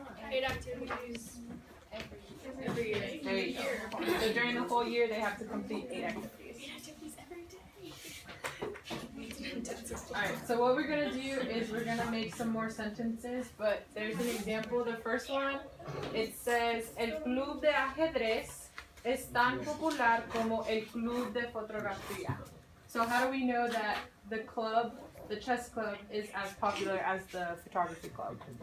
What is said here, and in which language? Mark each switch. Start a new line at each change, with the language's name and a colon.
English: 8 activities. Every year. There you go. So during the whole year they have to complete 8 activities. 8 activities every day. Alright, so what we're gonna do is we're gonna make some more sentences, but there's an example. The first one, it says
Spanish: el club de ajedrez es tan popular como el club de fotografía.
English: So how do we know that the club, the chess club, is as popular as the photography club?